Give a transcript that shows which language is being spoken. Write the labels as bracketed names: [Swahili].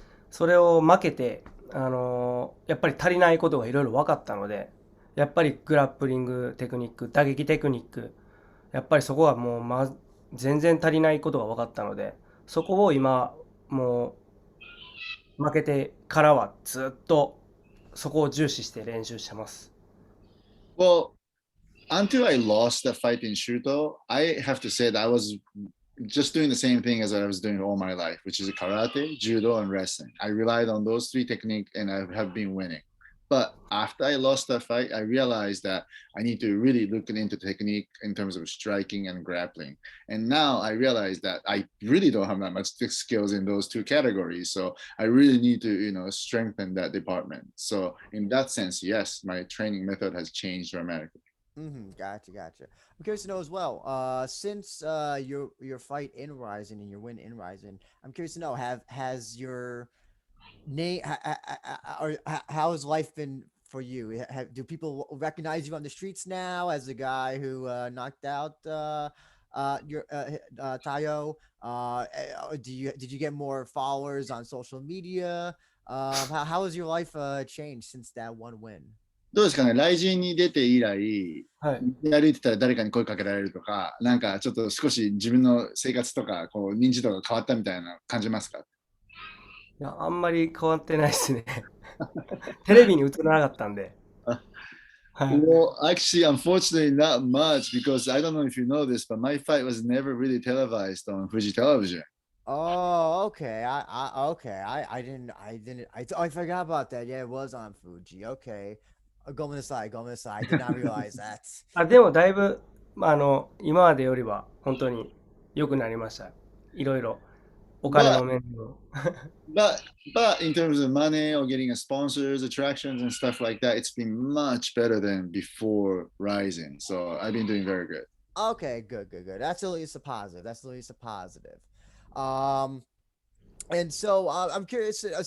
[Japanese] それを負けて、やっぱり足りないことがいろいろ分かったので、やっぱりグラップリングテクニック、打撃テクニック、やっぱりそこはもう、全然足りないことが分かったので、そこを今、もう負けてからはずっとそこを重視して練習してます。 [English] Well, until I lost that fight in Shuto, I have to say that I was just doing the same thing as I was doing all my life, which is karate, judo, and wrestling. I relied on those three techniques and I have been winning. But after I lost that fight, I realized that I need to really look into technique in terms of striking and grappling. And now I realize that I really don't have that much skills in those two categories. So I really need to, strengthen that department. So in that sense, yes, my training method has changed dramatically. Gotcha, gotcha. I'm curious to know as well. Since your fight in Ryzen and your win in Ryzen, I'm curious to know has your name or how has life been for you? Do people recognize you on the streets now as the guy who knocked out your Tayo? Did you get more followers on social media? How has your life changed since that one win? [Japanese] どうですかね、雷神に出て以来、はい。歩いてたら誰かに声かけられるとか、なんかちょっと少し自分の生活とか、認知度が変わったみたいな感じますか？いや、あんまり変わってないですね。テレビに映らなかったんで。はい。 [English] Well, actually, unfortunately, not much because I don't know if you know this, but my fight was never really televised on Fuji television. Oh, okay. I forgot about that. Yeah, it was on Fuji. Okay. Go on the side. Go on the side. I did not realize that. [Japanese] でもだいぶ、今までよりは本当に良くなりました。いろいろ、お金 [English] But [Japanese] の面でも。 [English] but but in terms of money or getting a sponsors, attractions, and stuff like that, it's been much better than before Rising. So I've been doing very good. Okay, good, good, good. That's at least a positive. That's at least a positive. Um, and so I'm curious.